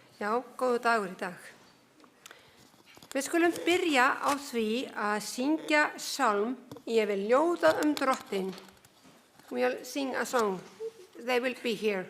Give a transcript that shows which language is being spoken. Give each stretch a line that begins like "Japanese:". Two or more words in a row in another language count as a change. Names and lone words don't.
Icelandic: Já, góður dagur í dag. Við skulum byrja á því að syngja sálm Ég vil ljóða drottinn.
English: We'll sing a song. They will be here.